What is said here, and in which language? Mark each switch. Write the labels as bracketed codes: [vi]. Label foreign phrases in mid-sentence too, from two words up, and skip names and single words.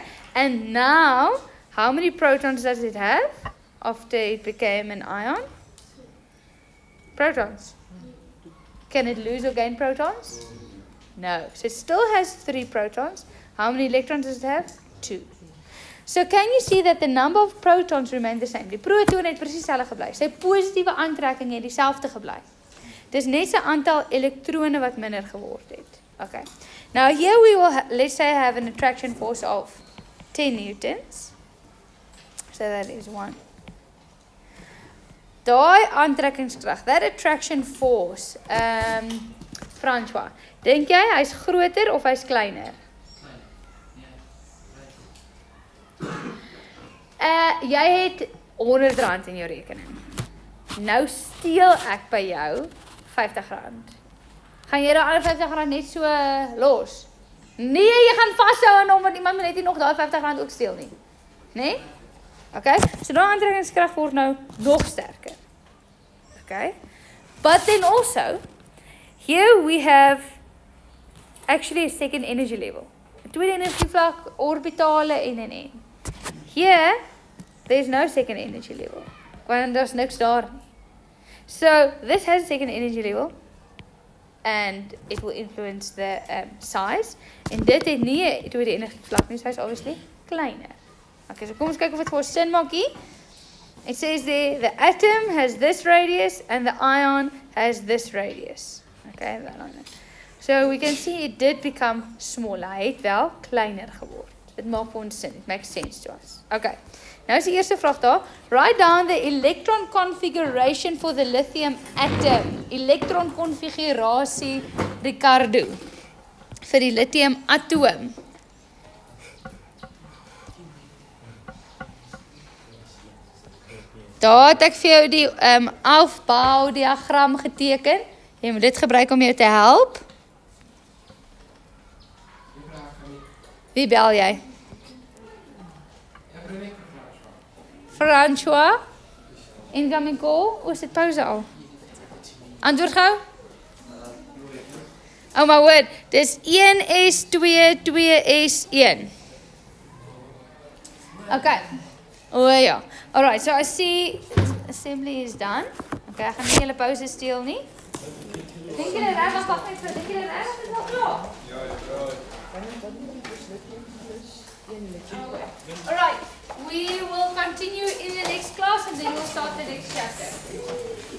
[en] And now, how many protons does it have after it became an ion? Protons. Can it lose or gain protons? No. So it still has 3 protons. How many electrons does it have? 2. So can you see that the number of protons remain the same? [af] Die proton het presies dieselfde gebly. Sy positiewe aantrekking het dieselfde gebly. Dis net 'n aantal elektrone wat minder geword het. Okay. [en] Now here we will let's say have an attraction force of 10 newtons. So that is 1. [af] Daai aantrekkingskrag, [en] that attraction force, [af] François, dink jy hy's groter of hy's kleiner? Jy het R100 in jou rekening. Nou steel ek by jou R50. Gaan jy daai R50 net so los? Nee, jy gaan vashou aan hom want iemand moet net nie nog daai R50 ook steel nie. Nee? Okay? So daai aantrekkingskrag word nou nog sterker. Okay? [en] But then also, here we have actually a second energy level. [af] 'n Tweede energievlak, orbitale en. [en] Here, there's no second energy level. [af] Want daar's niks daar. [en] So, this has a second energy level. and it will influence the size. [af] En dit het nie 'n tweede energievlak nie, so is obviously kleiner. Okay, so kom ons kyk of dit vir ons sin maak hier. [en] It says there, the atom has this radius and the ion has this radius. Okay, that on it. So we can see it did become smaller. [af] Hy het wel kleiner geword. Dit maak vir ons sin. [en] It makes sense to us. Okay. [af] Nou is die eerste vraag daar. [en] Write down the electron configuration for the lithium atom. [af] Elektron konfigurasie, Ricardo. Vir die lithium atoom. Daar het ek vir jou die afbouw diagram geteken. Jy moet dit gebruik om jou te help. Wie bel jy? François? [en] Incoming call? [af] Of is dit pauze al? Antwoord gauw? [en] Oh my word, dis 1S2, 2S1. [af] Okay. Oh ja. [en] Alright, so I see assembly is done. [af] Okay, ek gaan nie julle pause steel nie. Dink julle reg, wag net vir, dink julle reg of dit nog klaar? Ja, [en] Alright, we will continue in the next class and then we'll start the next chapter.